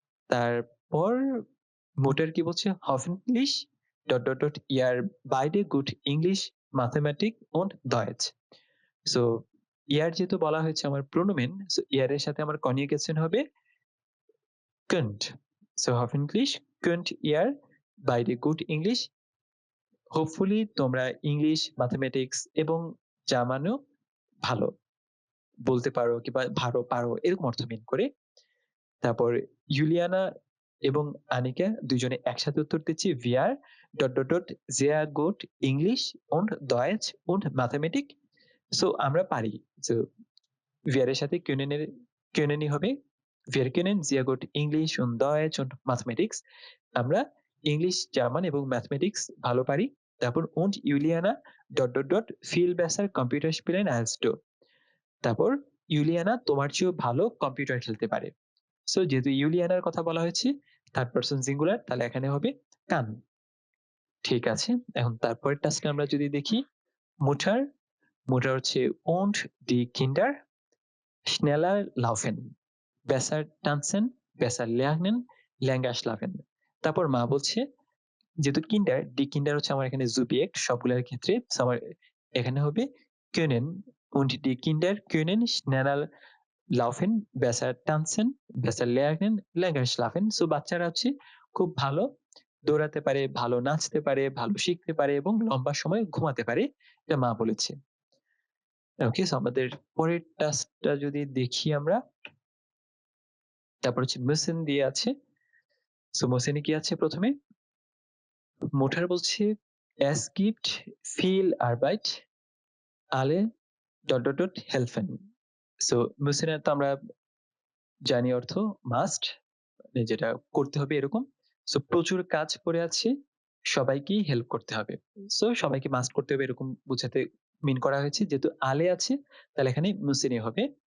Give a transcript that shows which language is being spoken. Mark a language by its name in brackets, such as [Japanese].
[Bangla] তারপর মোটের কি বলছে? [German] hoffentlich [Bangla] ডট ডট ডট ইয়ার বাইডে good English mathematic [German] und Deutsch। [Bangla] So ইয়ার যেহেতু বলা হয়েছে আমার প্রোনোমেন, সো ইয়ার এর সাথে আমার কনজুগেশন হবে könnt। [German] সো hoffentlich könnt ihr beide gut English। [Bangla] Hopefully তোমরা ইংলিশ, ম্যাথমেটিক্স এবং জার্মানও ভালো বলতে পারো কিংবা ভালো পারো, এরকম অর্থ মিন করে। তারপর ইউলিয়ানা এবং আনিকা দুজনে একসাথে উত্তর দিচ্ছি [German] wir [Bangla] dot dot dot [German] sehr gut English und Deutsch und Mathematik। [Bangla] So আমরা পারি। সো [German] wir [Bangla] এর সাথে কিউনেনই হবে [German] wir können sehr gut English und Deutsch und Mathematics। [Bangla] আমরা ইংলিশ, জার্মান এবং ম্যাথমেটিক্স ভালো পারি। তারপর [German] und Juliana ডট ডট ডট viel besser Computer spielen als du। [Bangla] তারপর ইউলিয়ানা তোমার চেয়েও ভালো কম্পিউটার খেলতে পারে। সো যেহেতু ইউলিয়ানার কথা বলা হয়েছে থার্ড পারসন সিঙ্গুলার, তাহলে এখানে হবে কান। ঠিক আছে, এখন তারপরের টাস্কে আমরা যদি দেখি মুটার। মুটার হচ্ছে [German] und die Kinder schneller laufen, besser tanzen, besser lernen, länger schlafen। [Bangla] তারপর মা বলছে যেহেতু কিন্ডার, ডি কিন্ডার হচ্ছে আমার এখানে জুবিয়েক্ট সবগুলোর ক্ষেত্রে। সো আমার এখানে হবে [German] können und die Kinder können schneller laufen, besser tanzen, besser lernen, länger schlafen। [Bangla] So বাচ্চারা হচ্ছে খুব ভালো দৌড়াতে পারে, ভালো নাচতে পারে, ভালো শিখতে পারে এবং লম্বা সময় ঘুমাতে পারে। এটা মা বলেছে। ওকে, সো আমাদের পরের টাস্কটা যদি দেখি আমরা, তারপর হচ্ছে müssen দিয়ে আছে। সো müssen কি আছে প্রথমে? মোটার বলছে [German] es gibt viel Arbeit, alle ডট ডট ডট helfen। [Bangla] So müssen এর তো আমরা জানি অর্থ মাস্ট, যেটা করতে হবে এরকম। সো প্রচুর কাজ পড়ে আছে, সবাইকেই হেল্প করতে হবে। সো সবাইকে মাস্ট করতে হবে এরকম বুঝাতে মিন করা হয়েছে। যেহেতু আলে আছে তাহলে এখানে মুসিনি হবে।